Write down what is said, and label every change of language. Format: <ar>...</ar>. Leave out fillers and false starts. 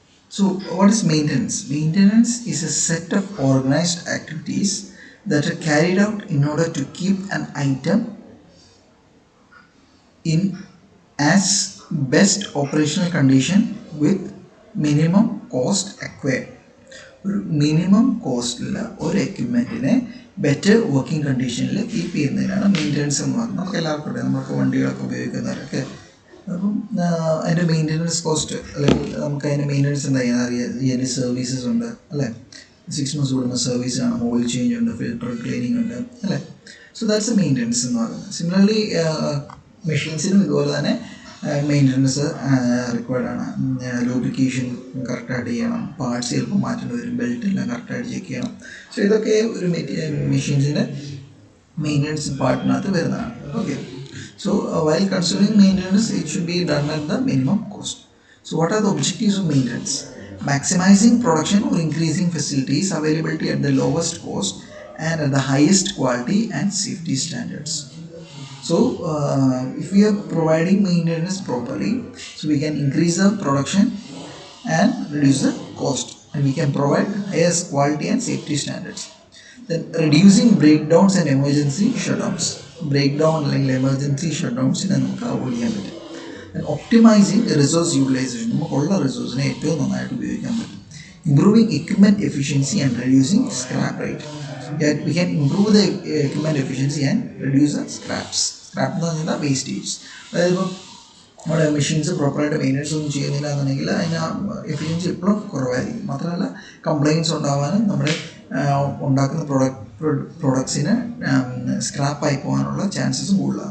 <en>So, what is maintenance? Maintenance is a set of organized activities that are carried out in order to keep an item in as best operational condition with minimum cost acquired.</en> <ml>ഒരു minimum കോസ്റ്റിൽ ഒരു എക്യുപ്മെൻറ്റിനെ better working കണ്ടീഷനിൽ keep ചെയ്യുന്നതിനാണ് maintenance എന്ന് പറയുന്നത്. നമുക്ക് എല്ലാവർക്കും അറിയാം, നമുക്ക് വണ്ടികളൊക്കെ ഉപയോഗിക്കുന്നവരൊക്കെ. അപ്പം അതിൻ്റെ മെയിൻ്റനൻസ് കോസ്റ്റ്, അല്ലെങ്കിൽ നമുക്ക് അതിൻ്റെ മെയിൻ്റനൻസ് എന്താ അറിയാം, ഇതിൻ്റെ സർവീസസ് ഉണ്ട് അല്ലേ. 6 months കൂടുന്ന സർവീസ് ആണ്, ഓയിൽ ചേഞ്ച് ഉണ്ട്, ഫിൽട്ടർ ക്ലീനിങ് ഉണ്ട് അല്ലേ. സോ ദാറ്റ്സ് എ മെയിൻ്റനൻസ് എന്ന് പറയുന്നത്. സിമിലർലി മെഷീൻസിനും ഇതുപോലെ തന്നെ മെയിൻ്റനൻസ് റിക്വയർഡ് ആണ്. ലൂബ്രിക്കേഷൻ കറക്റ്റായിട്ട് ചെയ്യണം, പാർട്സ് ചിലപ്പോൾ മാറ്റേണ്ടി വരും, ബെൽറ്റെല്ലാം കറക്റ്റായിട്ട് ചെക്ക് ചെയ്യണം. സോ ഇതൊക്കെ ഒരു മെഷീൻസിൻ്റെ മെയിൻ്റനൻസ് പാർട്ടിനകത്ത് വരുന്നതാണ്. Okay.</ml> <en>So while considering maintenance it should be done at the minimum cost. So what are the objectives of maintenance? Maximizing production or increasing facilities availability at the lowest cost and at the highest quality and safety standards. So if we are providing maintenance properly, so we can increase the production and reduce the cost, and we can provide highest quality and safety standards. Then reducing breakdowns and emergency shutdowns.</en> <ml>Breakdown അല്ലെങ്കിൽ emergency shutdowns നമുക്ക് avoid ചെയ്യാൻ പറ്റും.</ml> <en>And optimizing resource utilization.</en> <ml>നമുക്കുള്ള റിസോഴ്സിനെ ഏറ്റവും നന്നായിട്ട് ഉപയോഗിക്കാൻ പറ്റും.</ml> <en>Improving equipment efficiency and reducing scrap rate. Yet we can improve the equipment efficiency and reduce the scraps.</en> <ml>Scrap എന്ന് പറഞ്ഞാൽ വേസ്റ്റേജ്. അതായത് ഇപ്പോൾ നമ്മുടെ മെഷീൻസ് പ്രോപ്പറായിട്ട് മെയിൻ്റനൻസ് ഒന്നും ചെയ്യുന്നില്ല എന്നുണ്ടെങ്കിൽ അതിന് എഫിഷ്യൻസി എപ്പോഴും കുറവായിരിക്കും. മാത്രമല്ല കംപ്ലയിൻറ്റ്സ് ഉണ്ടാകാനും നമ്മുടെ ഉണ്ടാക്കുന്ന പ്രൊഡക്ട്സിന് സ്ക്രാപ്പായി പോകാനുള്ള ചാൻസസും കൂടുതലാണ്.</ml>